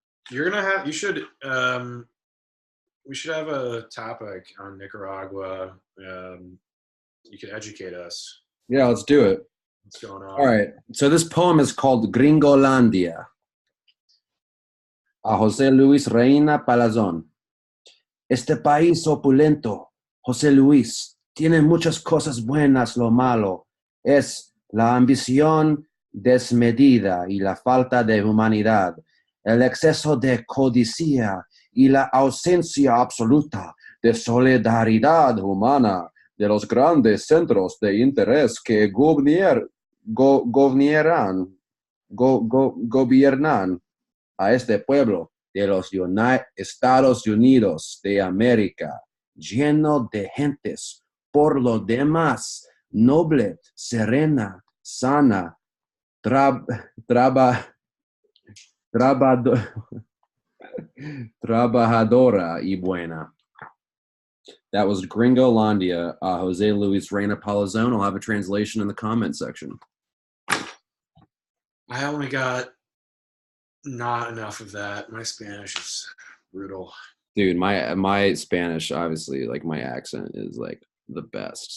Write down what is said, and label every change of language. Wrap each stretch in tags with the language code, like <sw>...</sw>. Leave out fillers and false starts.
<en>You're going to have, you should, we should have a topic on Nicaragua. You can educate us. Yeah, let's do it. What's going on? All right. So this poem is called Gringolandia.</en> <es>A José Luis Reina Palazón. Este país opulento, José Luis, tiene muchas cosas buenas. Lo malo es la ambición desmedida y la falta de humanidad, el exceso de codicia y la ausencia absoluta de solidaridad humana de los grandes centros de interés que gobiernan a este pueblo de los Estados Unidos de América, lleno de gentes, por lo demás, noble, serena, sana, trabajadora y buena.</es> <en>That was Gringolandia, Jose Luis Reina Palazón. I'll have a translation in the comment section. I only got not enough of that. My Spanish is brutal. Dude, my Spanish, obviously, like my accent is like the best.</en>